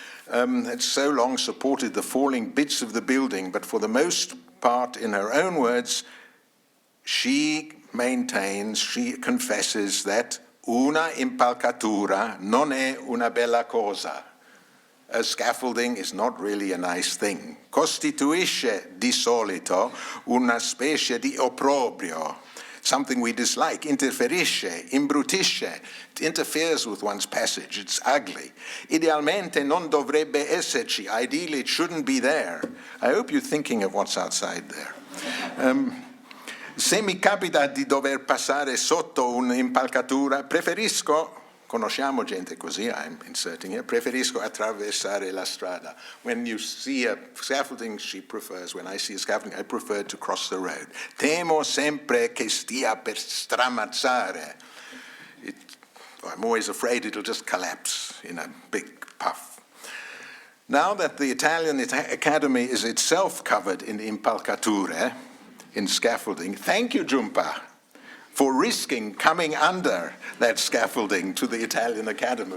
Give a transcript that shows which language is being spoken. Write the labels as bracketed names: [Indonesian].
[English] It's so long supported the falling bits of the building, but for the most part, in her own words, she maintains, she confesses that [Italian] una impalcatura non è una bella cosa. [English] A scaffolding is not really a nice thing. [Italian] Costituisce di solito una specie di opprobrio. [English] something we dislike, [Italian] interferisce, imbrutisce, [English] it interferes with one's passage, it's ugly. [Italian] Idealmente non dovrebbe esserci, [English] ideally it shouldn't be there. I hope you're thinking of what's outside there. [Italian] Se mi capita di dover passare sotto un'impalcatura, preferisco, conosciamo gente così, [English] I'm inserting here, [Italian] preferisco attraversare la strada. [English] When you see a scaffolding, she prefers, when I see a scaffolding, I prefer to cross the road. [Italian] Temo sempre che stia per stramazzare. [English] I'm always afraid it'll just collapse in a big puff. Now that the Italian Academy is itself covered in impalcature, in scaffolding, thank you, Jhumpa, for risking coming under that scaffolding to the Italian Academy.